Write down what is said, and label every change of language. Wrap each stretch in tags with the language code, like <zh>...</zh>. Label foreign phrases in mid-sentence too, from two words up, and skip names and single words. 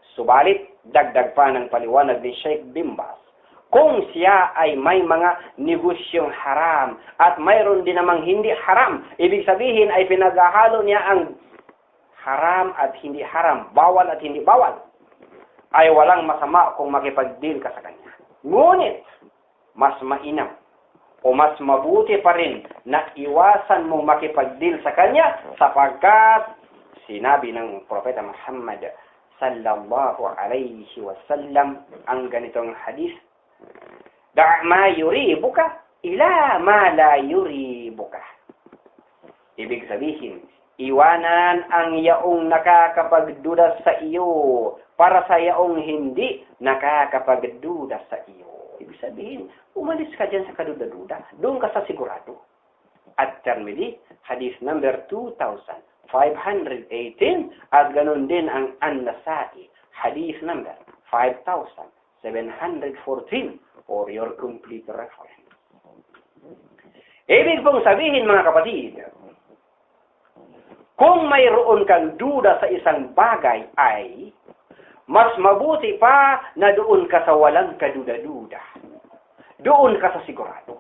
<tl>Subalit, dagdag pa ng paliwanag ni Sheikh bin Baz, kung siya ay may mga negosyong haram at mayroon din namang hindi haram, ibig sabihin ay pinaghahalo niya ang haram at hindi haram, bawal at hindi bawal, ay walang masama kung makipag-deal ka sa kanya. Ngunit, mas mainam o mas mabuti pa rin na iwasan mong makipag-deal sa kanya sapagkat sinabi ng Propeta Muhammad</tl> <ar>صلى الله عليه وسلم</ar> <tl>ang ganitong hadith,</tl> <ar>دع ما يريبك إلى ما لا يريبك.</ar> <tl>Ibig sabihin, iwanan ang yaong nakakapagduda sa iyo para sa yaong hindi nakakapagduda sa iyo. Ibig sabihin, umalis ka dyan sa kaduda-duda. Doon ka sa sigurado. At Tirmidhi, hadith number 2,518 at ganun din ang An-Nasa'i, hadith number 5,714</tl> <en>for your complete reference.</en> <tl>Ibig pong sabihin mga kapatid, kung mayroon kang duda sa isang bagay ay mas mabuti pa na doon ka sa walang kaduda-duda. Doon ka sa sigurado.</tl>